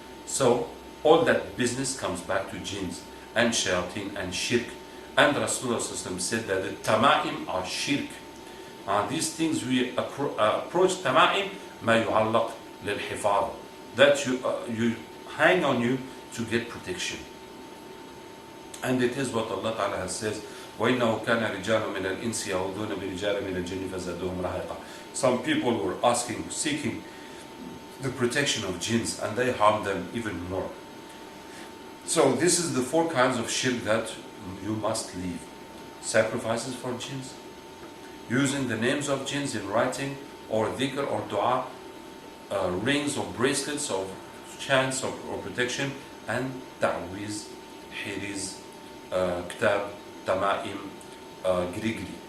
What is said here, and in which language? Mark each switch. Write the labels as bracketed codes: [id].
[en] So all that business comes back to jinns and shayateen and shirk. And Rasulullah said that the tama'im are shirk. These things we approach tama'im ma yu'allaq lil hifadh, that you hang on you to get protection. And it is what Allah Ta'ala has says, [ar] وَإِنَّهُ كَانَ رِجَالٌ مِنَ الْإِنسِ يَعُوذُونَ بِرِجَالٍ مِنَ الْجِنِّ فَزَادُوهُمْ رَهَقًا. [en] Some people were seeking the protection of jinns, and they harmed them even more. So this is the 4 kinds of shirk that you must leave. sacrifices for jinns, using the names of jinns in writing or dhikr or dua, rings or bracelets of chants or protection, and ta'wiz, hiriz, ktab, tama'im, grigri.